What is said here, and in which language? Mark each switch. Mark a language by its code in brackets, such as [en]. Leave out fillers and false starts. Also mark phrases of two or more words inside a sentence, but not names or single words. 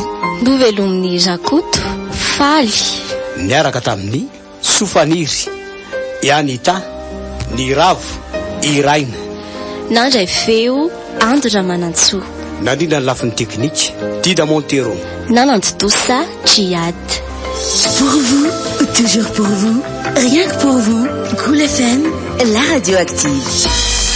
[mg] novelomin'ny Rakoto faly niaraka tamin'ny Sofaniry Ianita ny Ravo Iraina nandray feo Andro Manantsoa. Nandrindra ny lafin'ny teknika Dida Montero. Nanantodosa Triad. [fr] Pour vous, toujours pour vous, rien que pour vous, Cool FM, la radio active.